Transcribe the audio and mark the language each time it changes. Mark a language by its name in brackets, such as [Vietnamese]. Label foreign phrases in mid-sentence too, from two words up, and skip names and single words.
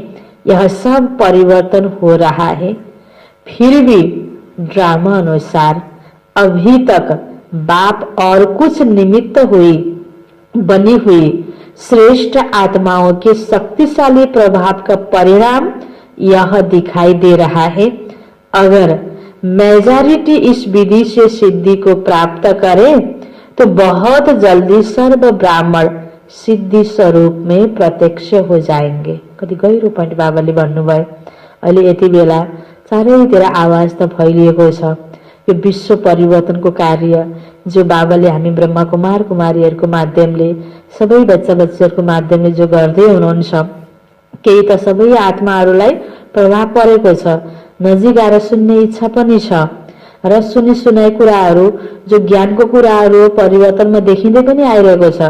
[Hindi] यह सब परिवर्तन हो रहा है, फिर भी ड्रामा अनुसार अभी तक बाप और कुछ निमित्त हुई बनी हुई श्रेष्ठ आत्माओं के शक्तिशाली प्रभाव का परिणाम यह दिखाई दे रहा है। अगर मेजॉरिटी इस विधि से सिद्धि को प्राप्त करे तो बहुत जल्दी सर्व ब्राह्मण सिद्धि स्वरूप में प्रत्यक्ष हो जाएंगे। [Nepali] कति गहिरो पोइन्ट बाबाले भन्नुभयो। अहिले यति बेला चारैतिर आवाज त फैलिएको छ। यो विश्व परिवर्तनको कार्य जो बाबाले हामी ब्रह्मा कुमार कुमारीहरूको माध्यमले, सबै बच्चा बच्चीहरूको माध्यमले जो गर्दै हुनुहुन्छ, केही त सबै आत्माहरूलाई प्रभाव परेको छ, नजिक आएर सुन्ने इच्छा पनि छ र सुनि सुनाइ कुराहरू जो ज्ञानको कुराहरू परिवर्तनमा देखिँदै पनि आइरहेको छ।